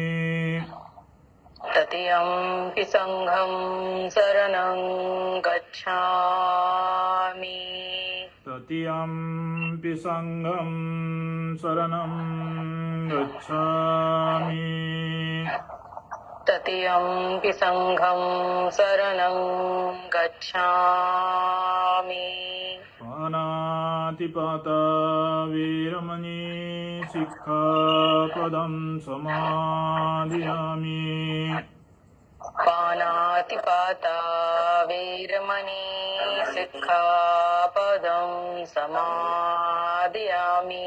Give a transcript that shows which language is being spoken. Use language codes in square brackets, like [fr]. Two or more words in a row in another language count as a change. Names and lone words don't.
[pi] तृतीयं संघं शरणं गच्छामि तृतीयं संघं शरणं गच्छामि तृतीयं संघं शरणं गच्छामि पानातिपाता वीरमणि सिक्खापदं समादियामि पानातिपाता वीरमणि सिक्खापदं समादियामि